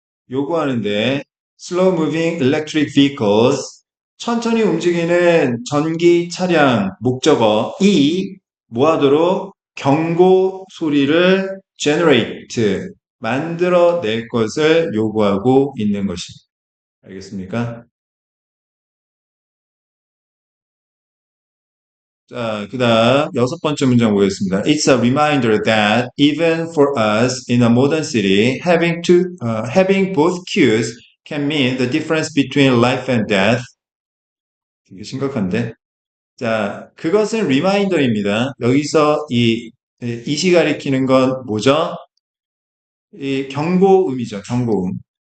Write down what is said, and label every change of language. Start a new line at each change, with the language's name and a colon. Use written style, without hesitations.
Korean: 요구하는데
English: slow moving electric vehicles
Korean: 천천히 움직이는 전기 차량 목적어 이 뭐하도록 경고 소리를 generate 만들어낼 것을 요구하고 있는 것입니다. 알겠습니까? 자, 그 다음 여섯 번째 문장 보겠습니다.
English: It's a reminder that even for us in a modern city, having both cues can mean the difference between life and death.
Korean: 되게 심각한데. 자, 그것은 리마인더입니다. 여기서 이시 가리키는 건 뭐죠? 이 경고음이죠. 경고음.